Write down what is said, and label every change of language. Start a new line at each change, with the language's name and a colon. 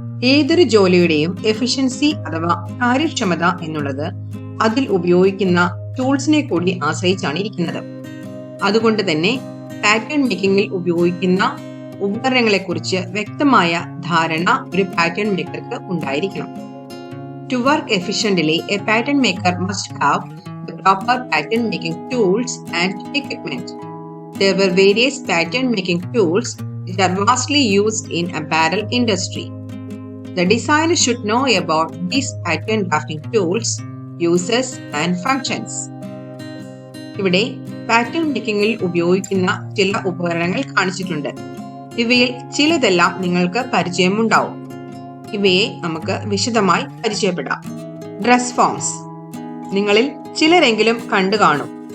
Malayalam: ഏതൊരു ജോലിയുടെയും എഫിഷ്യൻസി അഥവാ കാര്യക്ഷമത എന്നുള്ളത് അതിൽ ഉപയോഗിക്കുന്ന ടൂൾസിനെ കൂടി ആശ്രയിച്ചാണ് ഇരിക്കുന്നത്. അതുകൊണ്ട് തന്നെ പാറ്റേൺ മേക്കിംഗിൽ ഉപയോഗിക്കുന്ന ഉപകരണങ്ങളെ കുറിച്ച് വ്യക്തമായ ധാരണ ഒരു പാറ്റേൺ മേക്കർക്ക് ഉണ്ടായിരിക്കണം.
English: To work efficiently, a pattern maker must have the proper pattern making tools and equipment. There were various pattern making tools that are vastly used in apparel industry. The designer should know about these pattern drafting tools, uses and functions.
Malayalam: ഇവിടെ pattern മേക്കിംഗിൽ ഉപയോഗിക്കുന്ന ചില ഉപകരണങ്ങൾ കാണിച്ചിട്ടുണ്ട്. ഇവയിൽ ചിലതെല്ലാം നിങ്ങൾക്ക് പരിചയമുണ്ടാവും. ഇവയെ നമുക്ക് വിശദമായി പരിചയപ്പെടാം. ഡ്രസ് ഫോംസ് നിങ്ങളിൽ ചിലരെങ്കിലും കണ്ടു കാണും.